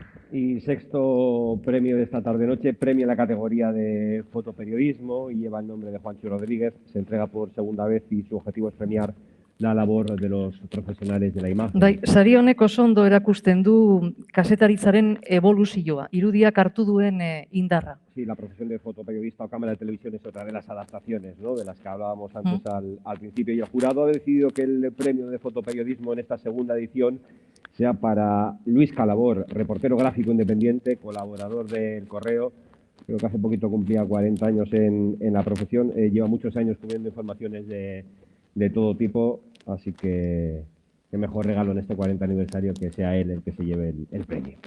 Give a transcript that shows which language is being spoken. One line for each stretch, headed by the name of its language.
Spanish: Y sexto premio de esta tarde-noche, premio en la categoría de fotoperiodismo y lleva el nombre de Juancho Rodríguez. Se entrega por segunda vez y su objetivo es premiar la labor de los profesionales de la imagen.
Basque: Bai, sari honek oso ondo erakusten du kazetaritzaren eboluzioa, irudiak hartu duen indarra.
Spanish: Sí, la profesión de fotoperiodista o cámara de televisión es otra de las adaptaciones, ¿no?, de las que hablábamos antes al principio. Y el jurado ha decidido que el premio de fotoperiodismo en esta segunda edición sea para Luis Calabor, reportero gráfico independiente, colaborador del Correo. Creo que hace poquito cumplía 40 años en la profesión. Lleva muchos años cubriendo informaciones de todo tipo, así que qué mejor regalo en este 40 aniversario que sea él el que se lleve el premio.